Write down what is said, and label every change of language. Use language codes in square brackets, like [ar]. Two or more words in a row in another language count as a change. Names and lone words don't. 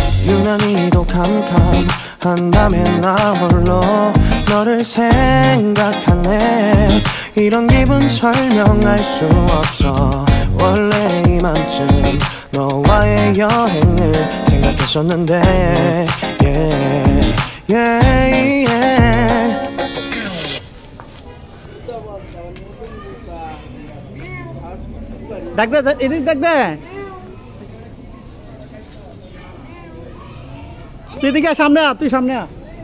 [ko] 유난히도 캄캄한다면 나 홀로 너를 생각하네. 이런 기분 설명할 수 없어. 원래 이맘쯤 너와의 여행을 생각했었는데 [en] yeah, yeah, yeah. [bn] দেখ দে এদিক দেখ দে তুই এদিকে সামনে আ তুই সামনে আ